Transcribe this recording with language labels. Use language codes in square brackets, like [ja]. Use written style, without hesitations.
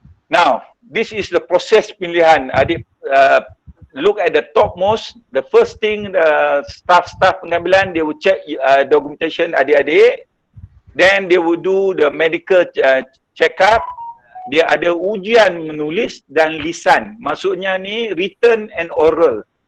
[en] Now, this is the process pemilihan. Adik look at the topmost. The first thing, the staff pengambilan, they will check documentation adik-adik. Then they will do the medical check-up. [ms] Dia ada ujian menulis dan lisan. Maksudnya ni [en] written and oral.